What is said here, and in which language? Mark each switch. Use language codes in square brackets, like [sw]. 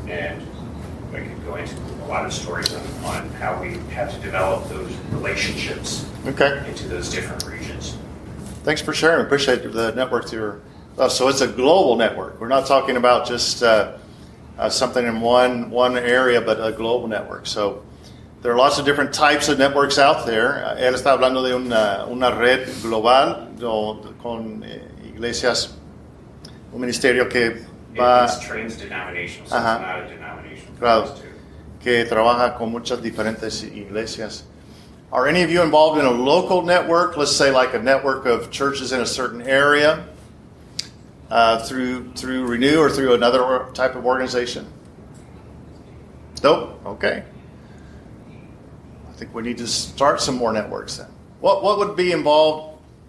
[en] And I could go into a lot of stories on how we have to develop those relationships into those different regions. Thanks for sharing. Appreciate the network so it's a global network. We're not talking about just something in one area, but a global network. So there are lots of different types of networks out there. [es] Él está hablando de una red global con iglesias, un ministerio que va... [en] It's trans-denominational, so it's not a denomination. [es] Claro, que trabaja con muchas diferentes iglesias. [en] Are any of you involved in a local network? Let's say like a network of churches in a certain area through Renew or through another type of organization? Nope. Okay. I think we need to start some more networks then. What would be involved?